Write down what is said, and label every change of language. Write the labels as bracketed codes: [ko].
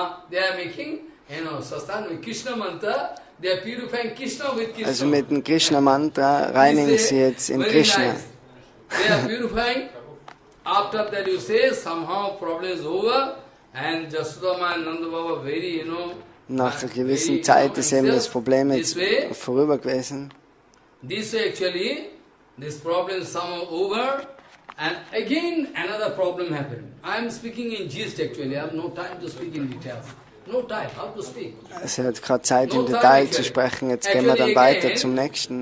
[en] They are making, Sastan with Krishna Mantra, they are purifying Krishna with Krishna. [de] Also mit dem Krishna Mantra reinigen sie jetzt in Krishna. [en] They are purifying. After that you say, somehow problem is over, and Jasudama and Nanda Baba very, [de] Nach einer gewissen Zeit ist eben das Problem jetzt vorüber gewesen. [en] This way actually, this problem is somehow over, and again another problem happened. I am speaking in gist actually, I have no time to speak in details. No time, how to speak. [de] Es hat gerade Zeit im Detail zu sprechen, jetzt gehen wir dann weiter zum nächsten.